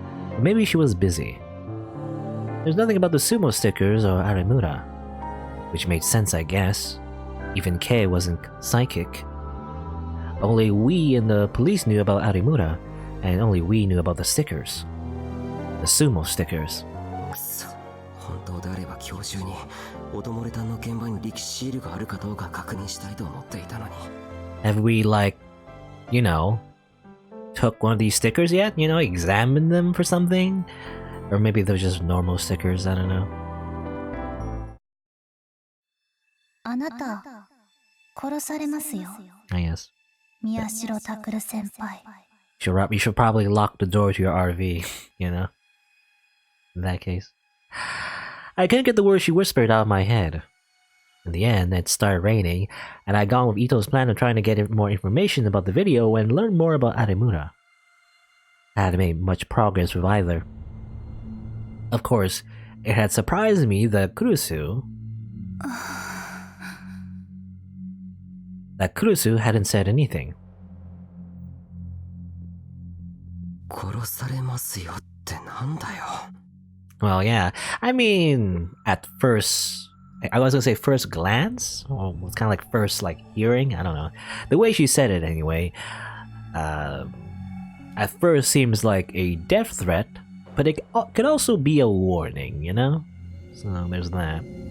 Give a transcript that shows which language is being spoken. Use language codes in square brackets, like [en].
[en] But maybe she was busy. There's nothing about the sumo stickers or Arimura, which made sense, I guess. Even Kei wasn't psychic. Only we and the police knew about Arimura, and only we knew about the stickers. The sumo stickers. [ja] 本当であれば今日中にオドモレタンの現場に力士シールがあるかどうか確認したいと思っていたのに。 [en] Have we, like, you know, took one of these stickers yet? You know, examined them for something? Or maybe they're just normal stickers, I don't know. [ja] あなた、殺されますよ。 [en] I guess. [ja] 宮代拓先輩。 [en] You should probably lock the door to your RV, you know? In that case. I couldn't get the words she whispered out of my head. In the end, it started raining, and I'd gone with Ito's plan of trying to get more information about the video and learn more about Arimura. I hadn't made much progress with either. Of course, it had surprised me that Kurusu hadn't said anything. [ja] 殺されますよってなんだよ。 [en] Well, yeah. I mean, at first, I was gonna say first glance, or it's kind of like first like hearing. I don't know. The way she said it, anyway. At first seems like a death threat, but it could also be a warning, you know. So there's that.